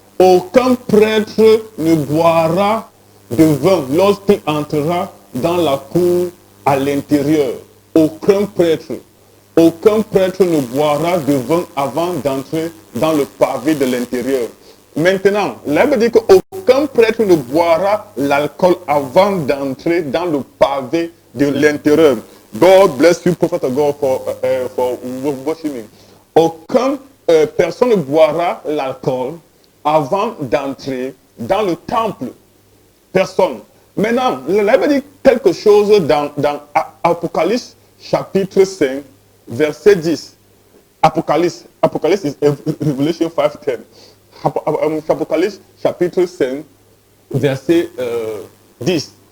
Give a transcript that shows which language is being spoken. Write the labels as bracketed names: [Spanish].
[French] Aucun prêtre ne boira de vin lorsqu'il entrera dans la cour à l'intérieur. Aucun prêtre ne boira de vin avant d'entrer dans le pavé de l'intérieur. Maintenant, la Bible dit qu'aucun prêtre ne boira l'alcool avant d'entrer dans le pavé de l'intérieur. [English] God bless you, Prophet God, for worshiping. [French] Aucune personne ne boira l'alcool avant d'entrer dans le temple. Personne. Maintenant, la Bible dit quelque chose dans Apocalypse chapitre 5, verset 10. [English] Apocalypse is Revelation 5:10. [French] Apocalypse chapitre 5, verset 10.